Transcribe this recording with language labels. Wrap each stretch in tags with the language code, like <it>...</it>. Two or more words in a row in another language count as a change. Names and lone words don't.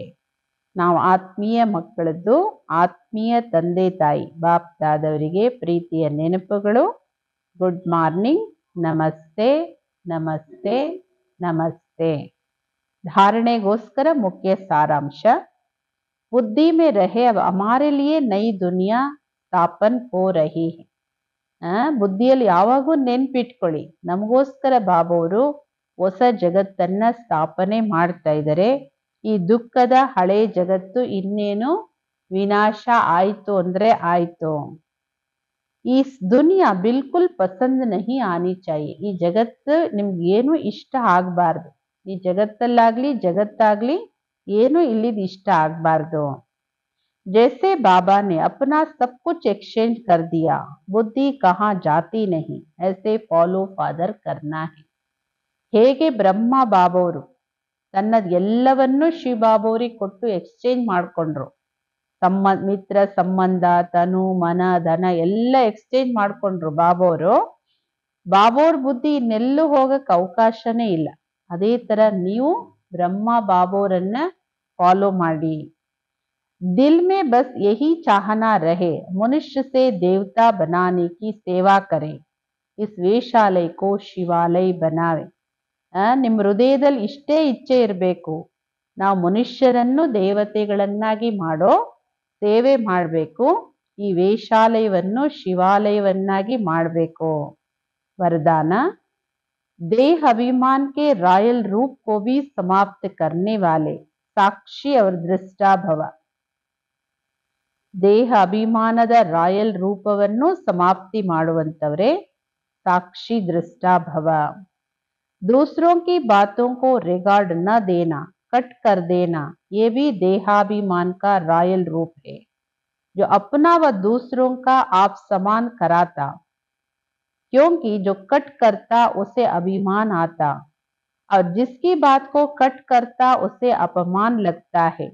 <kn>ನಾವು ಆತ್ಮೀಯ ಮಕ್ಕಳದ್ದು ಆತ್ಮೀಯ ತಂದೆ ತಾಯಿ ಬಾಪ್ ದಾದವರಿಗೆ ಪ್ರೀತಿಯ ನೆನಪುಗಳು.</kn> <en>good morning,</en> <kn>ನಮಸ್ತೆ ನಮಸ್ತೆ ನಮಸ್ತೆ. धारणेಗೋಸ್ಕರ ಮುಖ್ಯ ಸಾರಾಂಶ.</kn> <hi>बुद्धि में रहे अब हमारे लिए नई दुनिया स्थापन हो रही है.</hi> <kn>ಬುದ್ಧಿಯಲ್ಲಿ ಯಾವಾಗೂ ನೆನ್ಪಿಟ್ಕೊಳ್ಳಿ, ನಮಗೋಸ್ಕರ ಬಾಬೋರು ಹೊಸ ಜಗತ್ತನ್ನ ಸ್ಥಾಪನೆ ಮಾಡ್ತಾ ಇದ್ದಾರೆ. ಈ ದುಃಖದ ಹಳೆ ಜಗತ್ತು ಇನ್ನೇನು ವಿನಾಶ ಆಯ್ತು ಅಂದ್ರೆ ಆಯ್ತು.</kn> <hi>ई दुनिया बिल्कुल पसंद नहीं आनी चाहिए.</hi> <kn>ಈ ಜಗತ್ತು ನಿಮ್ಗೇನು ಇಷ್ಟ ಆಗ್ಬಾರ್ದು. ಈ ಜಗತ್ತಲ್ಲಾಗ್ಲಿ ಜಗತ್ತಾಗ್ಲಿ ಏನು ಇಲ್ಲಿದ್ ಇಷ್ಟ ಆಗ್ಬಾರ್ದು.</kn> <hi>जैसे बाबा ने अपना सब कुछ एक्सचेंज कर दिया, बुद्धि कहाँ जाती नहीं, ऐसे</hi> <en>follow father</en> <hi>करना है.</hi> <kn>ಹೇಗೆ ಬ್ರಹ್ಮ ಬಾಬೋರು ತನ್ನದ್ ಎಲ್ಲವನ್ನೂ ಶಿವಬಾಬೋರಿಗೆ ಕೊಟ್ಟು ಎಕ್ಸ್ಚೇಂಜ್ ಮಾಡ್ಕೊಂಡ್ರು. ಮಿತ್ರ ಸಂಬಂಧ, ತನು ಮನ ಧನ ಎಲ್ಲ ಎಕ್ಸ್ಚೇಂಜ್ ಮಾಡ್ಕೊಂಡ್ರು ಬಾಬೋರು. ಬಾಬೋರ್ ಬುದ್ಧಿ ಇನ್ನೆಲ್ಲೂ ಹೋಗಕ್ ಅವಕಾಶನೇ ಇಲ್ಲ. ಅದೇ ತರ ನೀವು ಬ್ರಹ್ಮ ಬಾಬೋರನ್ನ ಫಾಲೋ ಮಾಡಿ.</kn> <hi>दिल में बस यही चाहना रहे, मनुष्य से देवता बनाने की सेवा करे, इस वेशालय को शिवालय बनावे.</hi> <kn>ನಿಮ್ಮ ಹೃದಯದಲ್ಲಿ ಇಷ್ಟೇ ಇಚ್ಛೆ ಇರಬೇಕು, ನಾವು ಮನುಷ್ಯರನ್ನು ದೇವತೆಗಳನ್ನಾಗಿ ಮಾಡೋ ಸೇವೆ ಮಾಡಬೇಕು, ಈ ವೇಷಾಲಯವನ್ನು ಶಿವಾಲಯವನ್ನಾಗಿ ಮಾಡಬೇಕು.</kn> <hi>वरदान, देह अभिमान के रॉयल रूप को भी समाप्त करने वाले साक्षी और दृष्टा भव.</hi> <kn>ದೇಹ ಅಭಿಮಾನದ ರಾಯಲ್ ರೂಪವನ್ನು ಸಮಾಪ್ತಿ ಮಾಡುವಂತವರೇ ಸಾಕ್ಷಿ ದೃಷ್ಟಾ ಭವ.</kn> <hi>दूसरों की बातों को रिगार्ड न देना, कट कर देना, ये भी देहाभिमान का रॉयल रूप है. जो अपना व दूसरों का आप समान कराता, क्योंकि जो कट करता उसे अभिमान आता, और जिसकी बात को कट करता उसे अपमान लगता है.</hi>